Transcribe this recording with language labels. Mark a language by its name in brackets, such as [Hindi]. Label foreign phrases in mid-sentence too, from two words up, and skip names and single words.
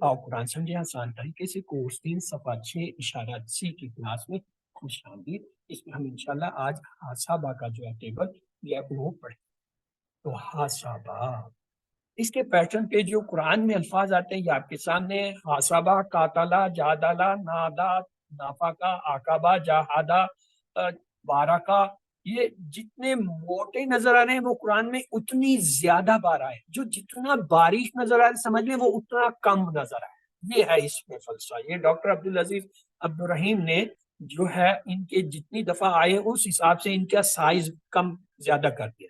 [Urdu] اور قرآن سمجھے آسان طریقے سے، کورس 3 صفحہ 6 اشارہ سی کی کلاس میں خوش آمدید۔ اس میں ہم انشاءاللہ آج حاسبہ کا جو ہے ٹیبل یہ وہ پڑھیں۔ تو حاسبہ، اس کے پیٹرن پہ جو قرآن میں الفاظ آتے ہیں یہ آپ کے سامنے ہے۔ [Arabic] حاسبہ، قاتلہ، جادلہ، نادا، نافقہ، عقبہ، جہادہ، بارکہ، [Urdu] یہ جتنے موٹے نظر آ رہے ہیں وہ قرآن میں اتنی زیادہ بار آئے، جو جتنا باریک نظر آ رہا ہے سمجھ لیں وہ اتنا کم نظر آئے. یہ ہے اس میں فلسفہ. یہ ڈاکٹر عبدالعزیز عبدالرحیم نے جو ہے ان کے جتنی دفعہ آئے اس حساب سے ان کا سائز کم زیادہ کر دیا.